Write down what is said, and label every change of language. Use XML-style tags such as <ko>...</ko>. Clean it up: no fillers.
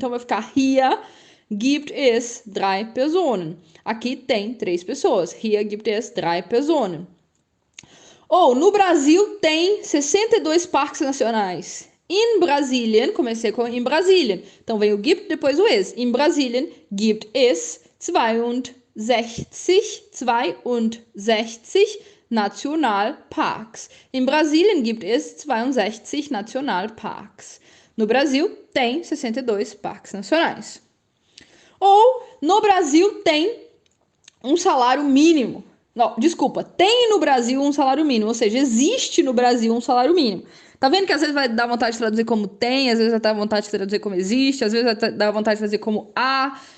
<pt>Então vai ficar</pt> <de>hier gibt es 3 Personen.</de> <pt>Aqui tem 3 pessoas.</pt> <de>Hier gibt es 3 Personen.</de> <pt>Ou, no Brasil tem 62 parques nacionais. In Brasilien, comecei com</pt> <de>in Brasilien.</de> <pt>Então vem o gibt, depois o es.</pt> <de>In Brasilien gibt es 62 Nationalparks. In Brasilien gibt es 62 Nationalparks.</de> <pt>No Brasil tem 62 parques nacionais. Ou, no Brasil tem um salário mínimo. Não, desculpa, tem no Brasil um salário mínimo, ou seja, existe no Brasil um salário mínimo. Tá vendo que às vezes vai dar vontade de traduzir como tem, às vezes vai dar vontade de traduzir como existe, às vezes vai dar vontade de fazer como há.</pt>